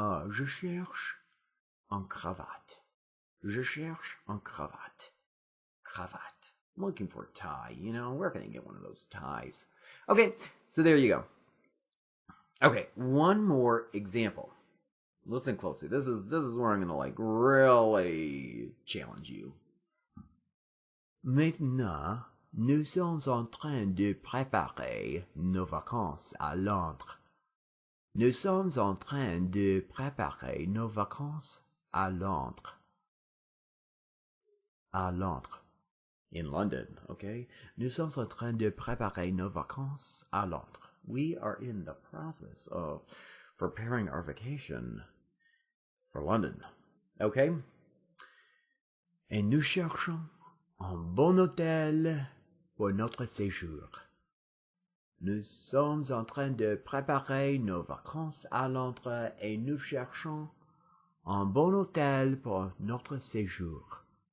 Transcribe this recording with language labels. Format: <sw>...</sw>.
<fr>Je cherche un cravate. Je cherche un cravate. Cravate.</fr> <en>I'm looking for a tie, Where can I get one of those ties? Okay, so there you go. Okay, one more example. Listen closely. This is where I'm gonna really challenge you.</en> <fr>Maintenant, nous sommes en train de préparer nos vacances à Londres. Nous sommes en train de préparer nos vacances à Londres. À Londres.</fr> <en>In London, okay?</en> <fr>Nous sommes en train de préparer nos vacances à Londres.</fr> <en>We are in the process of preparing our vacation for London, okay?</en> <fr>Et nous cherchons un bon hôtel pour notre séjour. Nous sommes en train de préparer nos vacances à Londres et nous cherchons un bon hôtel pour notre séjour.</fr>